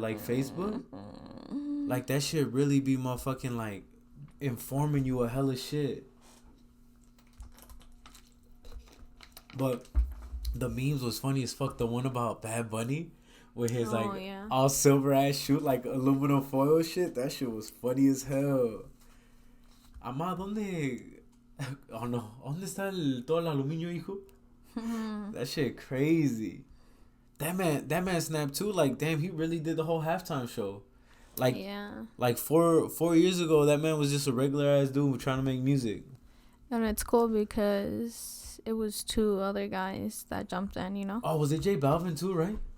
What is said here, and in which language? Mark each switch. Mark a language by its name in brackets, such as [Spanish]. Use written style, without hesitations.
[English] Like Facebook, like that shit really be motherfucking like informing you a hella shit. But the memes was funny as fuck. The one about Bad Bunny with his all silver ass shoot like aluminum foil shit. That shit was funny as hell. [Spanish] Amá, ¿dónde? Oh no, ¿dónde está todo el aluminio, hijo? [English] That shit crazy. That man snapped too. Like damn, he really did the whole halftime show. Like like 4 years ago, that man was just a regular ass dude trying to make music. And it's cool because it was 2 other guys that jumped in, you know? Oh, was it J Balvin too, right?